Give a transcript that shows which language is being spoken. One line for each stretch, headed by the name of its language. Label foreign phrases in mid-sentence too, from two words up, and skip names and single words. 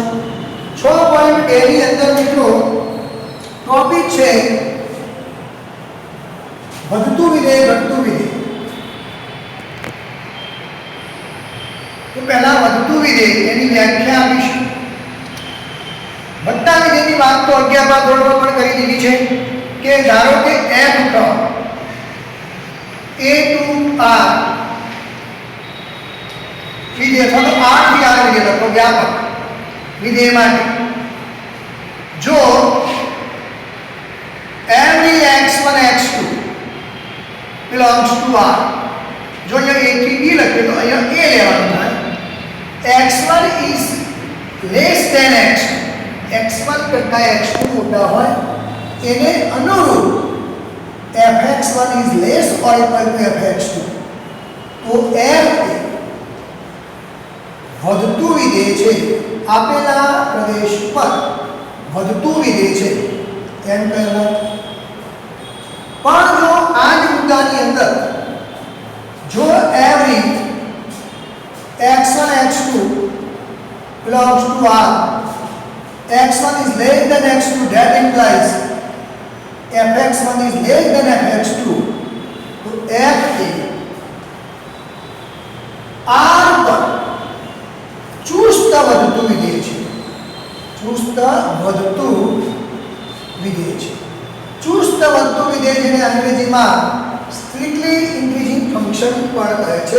Gujarati: 6.2 ની અંદર મિત્રો ટોપિક છે વધતું વિધેય ઘટતું વિધેય. તો પહેલા વધતું વિધેય એની વ્યાખ્યા આપીશું. વધતા વિધેયની વાત તો 11મા ધોરણમાં પણ કરી દીધી છે કે ધારો કે f ટર્મ
English: a to r
Gujarati: વિધેય અથવા તો r થી r વિધેય લખો વ્યાપક વિધેય માટે જો
English: every x1 x2 belongs to r.
Gujarati: જો અહીંયા a થી b લખીએ તો અહીંયા a લેવાનું થાય.
English: x1 is less than x2,
Gujarati: x1 કરતા x2 મોટા હોય એને અનુરૂપ
English: fx1 is less or equal to fx2.
Gujarati: તો f વધતું વિધેય છે, આપેલા પ્રદેશ પર વધતું વિધેય છે એમ કહેવાય. પણ જો આ જ મુદ્દાની અંદર જો
English: every x1 x2 belongs to R, x1 is less than x2, that implies fx1 is less than fx2,
Gujarati: તો f એ R પર ચુસ્ત વધતું વિધેય છે. ચુસ્ત વધતું વિધેય છે. ચુસ્ત વધતું વિધેય જેને અંગ્રેજીમાં
English: strictly increasing function
Gujarati: પણ કહે છે.